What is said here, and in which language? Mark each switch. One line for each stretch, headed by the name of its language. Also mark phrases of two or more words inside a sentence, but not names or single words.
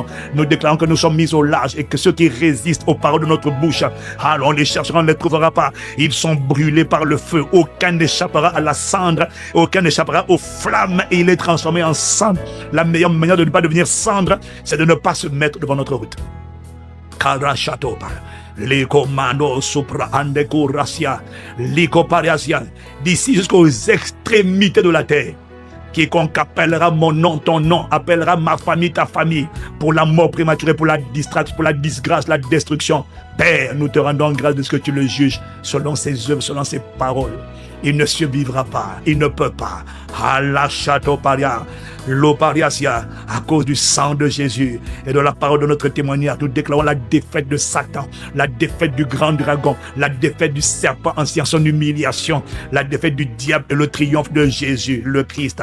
French: Nous déclarons que nous sommes mis au large et que ceux qui résistent aux paroles de notre bouche, alors on les cherchera, on ne les trouvera pas. Ils sont brûlés par le feu. Aucun n'échappera à la cendre, aucun n'échappera aux flammes et il est transformé en cendre. La meilleure manière de ne pas devenir cendre, c'est de ne pas se mettre devant notre route. Karachatopa. Liko mano supra andeko racia, liko pariasia, d'ici jusqu'aux extrémités de la terre. Quiconque appellera mon nom, ton nom, appellera ma famille, ta famille, pour la mort prématurée, pour la distraction, pour la disgrâce, la destruction. Père, nous te rendons grâce de ce que tu le juges selon ses œuvres, selon ses paroles. Il ne survivra pas, il ne peut pas. Alachatoparia, l'opariasia, à cause du sang de Jésus et de la parole de notre témoignage, nous déclarons la défaite de Satan, la défaite du grand dragon, la défaite du serpent ancien, son humiliation, la défaite du diable et le triomphe de Jésus, le Christ.